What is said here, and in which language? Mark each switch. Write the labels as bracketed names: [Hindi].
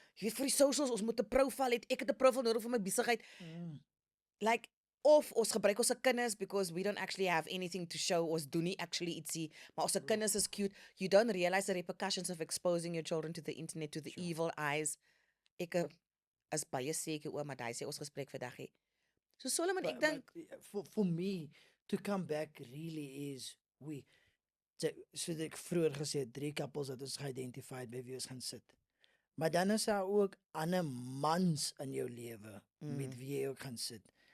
[Afrikaans] Jy weet vir die socials, ons moet 'n profiel hê. Ek het 'n profiel nodig vir my besigheid. [English] Like [Afrikaans] of ons gebruik ons se kinders [English] because we don't actually have anything to show. [Afrikaans] Ons doen nie actually ietsie, maar ons se kinders is cute. [English] You don't realize the repercussions of exposing your children to the internet, to the evil eyes. [Afrikaans] Ek is baie seker oor, maar daai sê ons gesprek vandag hê. So Solomon, ek dink [English] for me to come back really is [Afrikaans] soos ek vroeër gesê het, 3 couples dat ons geïdentified by wie ons gaan sit. Maar dan is daar ook ander mans in jou lewe met wie jy ook gaan sit.